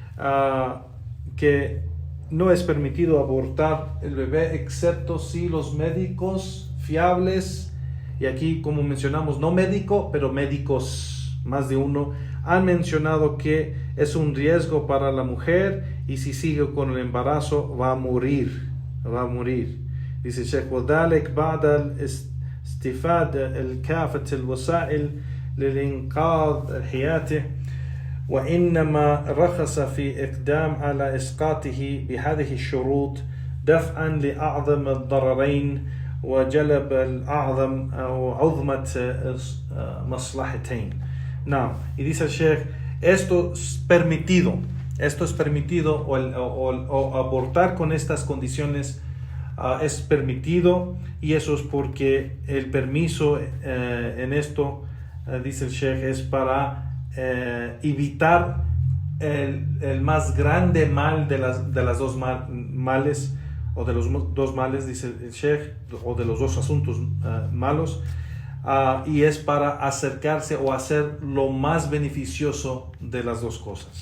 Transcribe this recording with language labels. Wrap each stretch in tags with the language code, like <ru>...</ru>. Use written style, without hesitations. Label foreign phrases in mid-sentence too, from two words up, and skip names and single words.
<es>que no es permitido abortar el bebé, excepto si los médicos fiables, y aquí como mencionamos, no médico, pero médicos, más de uno, han mencionado que es un riesgo para la mujer y si sigue con el embarazo va a morir. Dice Sheikh,</es> <ar>وذلك بعد الاستفادة الكافة الوسائل للإنقاذ حياته وإنما رخص في إقدام على إسقاطه بهذه الشروط دفعا لأعظم الضررين وجلب الأعظم أو عظمة مصلحتين. نعم.</ar> <es>Y dice el Sheikh, esto es permitido o abortar con estas condiciones es permitido, y eso es porque el permiso en esto, dice el Sheikh, es para evitar el más grande mal de las dos males, o de los dos males, dice el Sheikh, o de los dos asuntos malos, y es para acercarse o hacer lo más beneficioso de las dos cosas.</es>